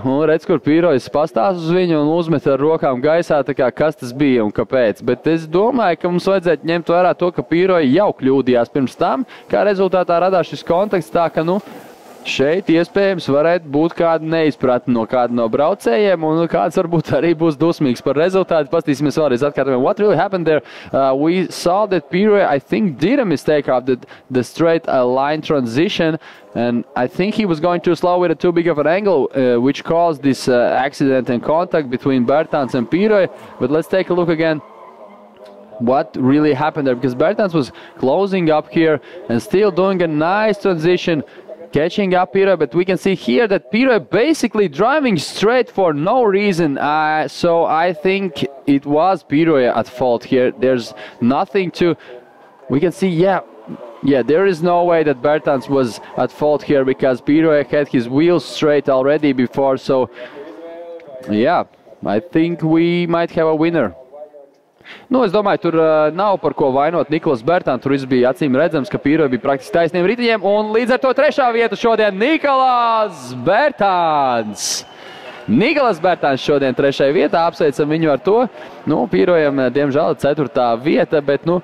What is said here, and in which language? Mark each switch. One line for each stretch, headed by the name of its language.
Latvian: Un redz, kur Pīrojas pastās uz viņu un uzmet ar rokām gaisā, tā kā kas tas bija un kāpēc. Bet es domāju, ka mums vajadzētu ņemt vērā to, ka Pīroja jau kļūdījās pirms tam, kā rezultātā radās šis kontakts, tā ka, šeit iespējams varētu būt kāda neizpratne no kāda no braucējiem, un kāds varbūt arī būs dusmīgs par rezultātu. Pastīsimies vēlreiz atkārtojumā.
English: What really happened there? We saw that Pīroja, I think, did a mistake of the straight line transition, and I think he was going too slow with a too big of an angle, which caused this accident and contact between Bērtāns and Pīroja. But let's take a look again. What really happened there? Because Bērtāns was closing up here and still doing a nice transition, catching up Pīroja, but we can see here that Pīroja basically driving straight for no reason. So I think it was Pīroja at fault here. There's nothing to... We can see, yeah, there is no way that Bērtāns was at fault here because Pīroja had his wheels straight already before. So, yeah, I think we might have a winner.
Latvian: Es domāju, tur nav par ko vainot Nikolas Bērtānu. Tur viss bija acīm redzams, ka Pīroja bija praktiski taisniem ritiņiem. Un līdz ar to 3. vieta šodien Nikolas Bērtāns. Nikolas Bērtāns šodien 3. vietā. Apsveicam viņu ar to. Pīrojam, diemžēl, 4. vieta, bet,